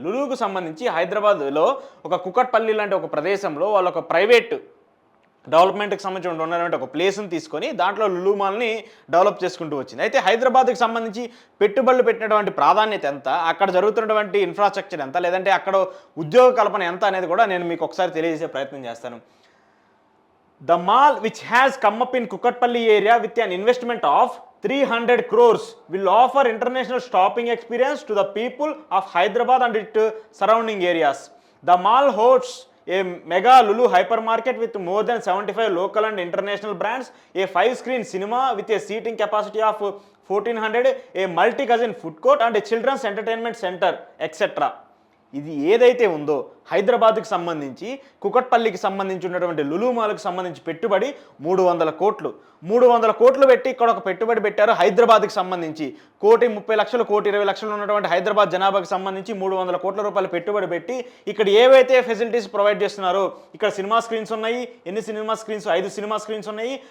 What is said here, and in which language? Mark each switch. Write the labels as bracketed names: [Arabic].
[Telugu] లులుకు సంబంధించి హైదరాబాద్లో ఒక కుకట్పల్లి లాంటి ఒక ప్రదేశంలో వాళ్ళు ఒక ప్రైవేట్ డెవలప్మెంట్కి సంబంధించి ఉన్నటువంటి ఒక ప్లేస్ని తీసుకొని దాంట్లో లులు మాల్ని డెవలప్ చేసుకుంటూ వచ్చింది. అయితే హైదరాబాద్కి సంబంధించి పెట్టుబడులు పెట్టినటువంటి ప్రాధాన్యత ఎంత, అక్కడ జరుగుతున్నటువంటి ఇన్ఫ్రాస్ట్రక్చర్ ఎంత, లేదంటే అక్కడ ఉద్యోగ కల్పన ఎంత అనేది కూడా నేను మీకు ఒకసారి తెలియజేసే ప్రయత్నం చేస్తాను. [English] The mall, which has come up in Kukatpalli area with an investment of 300 crores, will offer international shopping experience to the people of Hyderabad and its surrounding areas. The mall hosts a mega Lulu hypermarket with more than 75 local and international brands, a 5-screen cinema with a seating capacity of 1400, a multi-cuisine food court and a children's entertainment center, etc. [Telugu] ఇది ఏదైతే ఉందో హైదరాబాద్కి సంబంధించి, కుకట్పల్లికి సంబంధించి ఉన్నటువంటి లులు మాల్కి సంబంధించి పెట్టుబడి 300 కోట్లు. 300 కోట్లు పెట్టి ఇక్కడ ఒక పెట్టుబడి పెట్టారు హైదరాబాద్కి సంబంధించి. 1,30,00,000, 1,20,00,000 ఉన్నటువంటి హైదరాబాద్ జనాభాకి సంబంధించి 300 కోట్ల రూపాయలు పెట్టుబడి పెట్టి ఇక్కడ ఏవైతే ఫెసిలిటీస్ ప్రొవైడ్ చేస్తున్నారో, ఇక్కడ సినిమా స్క్రీన్స్ ఉన్నాయి. ఎన్ని సినిమా స్క్రీన్స్? 5 సినిమా స్క్రీన్స్ ఉన్నాయి.